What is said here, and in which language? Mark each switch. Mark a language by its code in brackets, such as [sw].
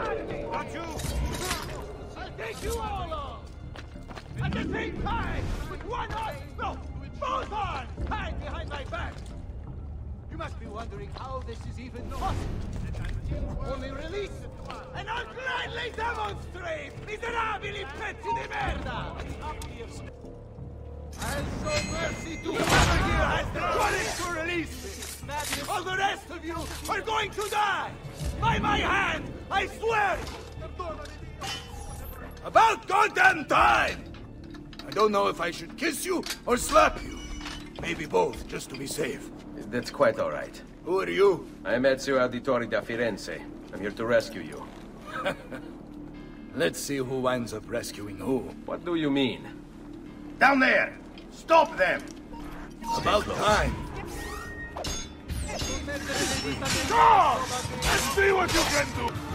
[en] Not you! I'll take you all off! At the same time! With one arm! No! With both arms! Tied behind my back! You must be wondering how this is even possible. Only release it, and I'll gladly demonstrate! [it] Miserabili pezzi di merda! [en] I'll show mercy to whoever here has the courage to release me! All the rest of you are going to die! By my hand, I swear! About goddamn time! I don't know if I should kiss you or slap you. Maybe both, just to be safe. That's quite all right. Who are you? I'm Ezio Auditore da Firenze. I'm here to rescue you. Let's see who winds up rescuing who. What do you mean? Down there! Stop them! About time. Go! Let's see what you can do!